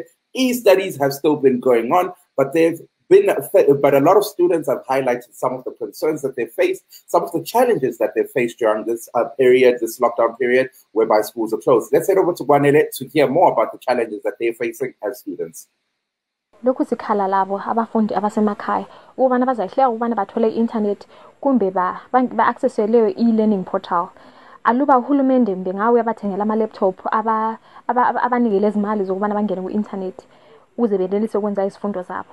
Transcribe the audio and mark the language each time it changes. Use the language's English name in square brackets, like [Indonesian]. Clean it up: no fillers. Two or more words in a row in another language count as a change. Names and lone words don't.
[English] E-studies have still been going on, but a lot of students have highlighted some of the concerns that they face, some of the challenges that they face during this period, this lockdown period, whereby schools are closed. Let's head over to Wanele to hear more about the challenges that they're facing as students. [North Ndebele] Lokhu sikhala labo abafundi abasemakhaya ukubana bazayihleka ukubana bathole i-internet kumbe ba-access leyo [English] e-learning portal. [North Ndebele] Aluba uhulumende bengawe abathengela ama-laptop abanikele izimali zokubana bangene ku-internet ukuze benelise ukwenza izifundo zabo.